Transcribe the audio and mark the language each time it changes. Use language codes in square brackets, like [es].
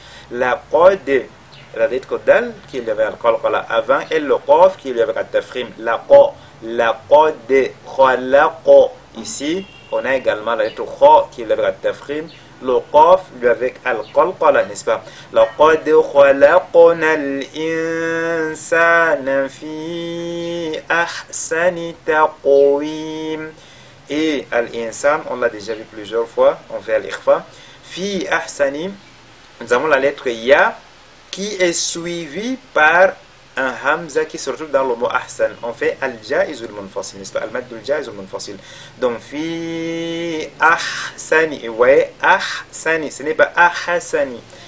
[ar] لقد, [fr] la lettre dal qui est avec al-qalqala avant et le qaf qui est avec al-tafkhim. [ar] لقد خلق. [fr] Ici, on a également la lettre kha qui est avec al-tafkhim. Le qaf lui avec al-qalqala, n'est-ce pas? [ar] لقد خلقنا الإنسان في أحسن تقويم. [fr] Et al-insan, on l'a déjà vu plusieurs fois, on fait al-ikhfa. Fi ahsani, nous avons la lettre ya qui est suivie par un hamza qui se retrouve dans le mot ahsan. On fait al-jaizul munfasil, n'est-ce pas? Al-maddul jaizul munfasil. Donc fi ahsani, et vous voyez ahsani, ce n'est pas ahsani.